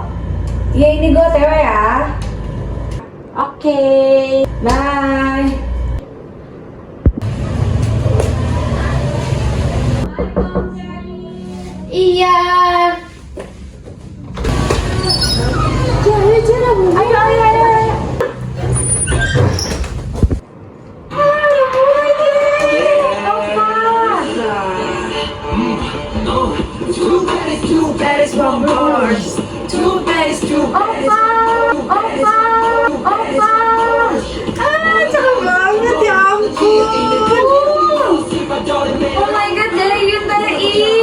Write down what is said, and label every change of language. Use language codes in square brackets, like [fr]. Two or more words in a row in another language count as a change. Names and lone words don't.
[id] Iya, ini gue TW ya. Oke, bye. Iya. Ayo. [en] Two baddies, one boys. Two baddies, [id] Opa. Cakep banget ya ampun. [en] Oh my god, [id] dari Yun, dari I.